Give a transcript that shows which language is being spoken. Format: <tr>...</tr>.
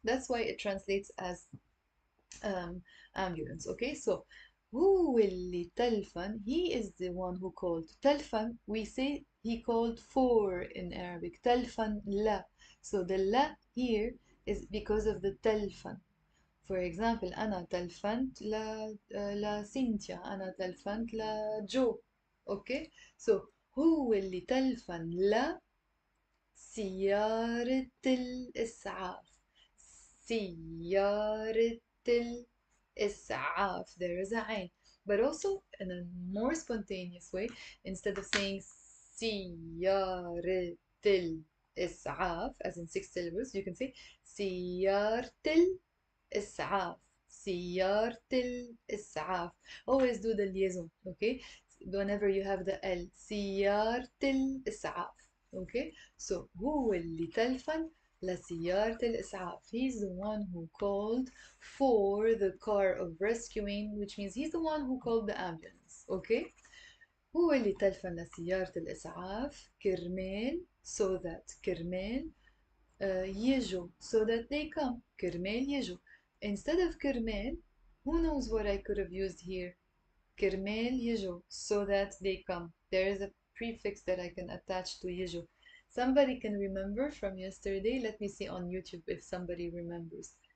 <en>That's why it translates as ambulance. Okay, so</en> <ar>هو اللي تلفن,</ar> <en>he is the one who called. تلفن, we say he called for in Arabic.</en> <ar>تلفن لا.</ar> <en>So the la here is because of the تلفن. For example,</en> <ar>أنا تلفنت لسينتيا. أنا تلفنت لجو.</ar> <en>Okay, so</en> <ar>هو اللي تلفن لسيارة الإسعاف. سيارة الإسعاف.</ar> <en>There is a عين. But also in a more spontaneous way, instead of saying</en> <ar>سيارة الإسعاف</ar> <en>as in 6 syllables, you can say سيارة</en> <ar>الإسعاف. سيارة الإسعاف.</ar> <en>Always do the liaison, okay? Whenever you have the L.</en> <ar>سيارة الإسعاف.</ar> <en>Okay? So,</en> <ar>هو اللي تلفن لسيارة الإسعاف.</ar> <en>He's the one who called for the car of rescuing, which means he's the one who called the ambulance. Okay?</en> <ar>هو اللي تلفن لسيارة الإسعاف كرمال</ar> <en>so that</en> <ar>كرمال يجوا</ar> <en>so that they come كرمال يجوا instead of كرمال who knows what I could have used here كرمال يجوا so that they come there is a prefix that I can attach to يجوا somebody can remember from yesterday let me see on YouTube if somebody remembers</en>